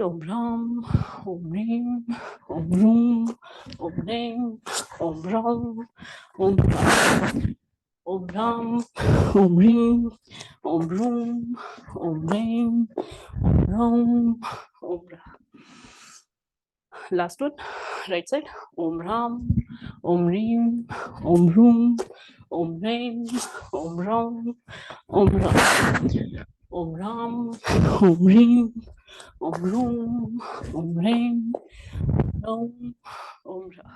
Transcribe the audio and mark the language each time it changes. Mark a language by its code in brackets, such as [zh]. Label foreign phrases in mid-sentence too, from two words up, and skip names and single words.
[sa] Om Ram, Om Reem, Om Room, Om Reem, Om Ram, Om Ra. Om Ram, Om Reem, Om Room, Om Reem, Om Ram, Om Ra. [en] Last one, right side. [sa] Om Ram, Om Reem, Om Room, Om Reem, Om Ram, Om Ram, Om Ram, Om Reem, Om Room, Om Reem, Om, Om Ram.